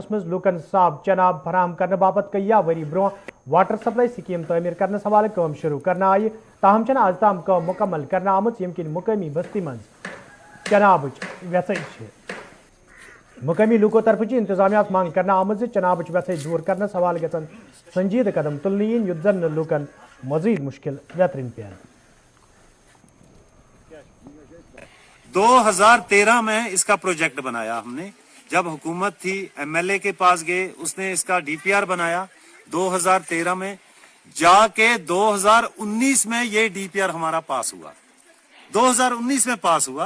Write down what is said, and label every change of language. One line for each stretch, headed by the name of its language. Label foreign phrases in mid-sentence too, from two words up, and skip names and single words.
Kashmiri: मज लूकन साफ चनाब फराहम करने बापत कई वरी ब्रो
English: water supply scheme
Kashmiri: तमीर करने हवाले काम शुरू करना आई, ताहम आज ताम काम मुकम्मल करना आमुत यमकिन मुकामी बस्ती मज चनाब व्यस। मुकामी लूको तरफ इंतजामिया मांग करना आमुत चनाब व्यस दूर करने हवाले गसन संजीद कदम तुलन युद्ध जन लूकन मजीद मुश्किल बेहतरीन पे।
Hindi: 2013 में इसका प्रोजेक्ट बनाया हमने, जब हुकूमत थी MLA के पास गए, उसने इसका DPR बनाया 2013 में, जाके 2019 में ये DPR हमारा पास हुआ, 2019 में पास हुआ।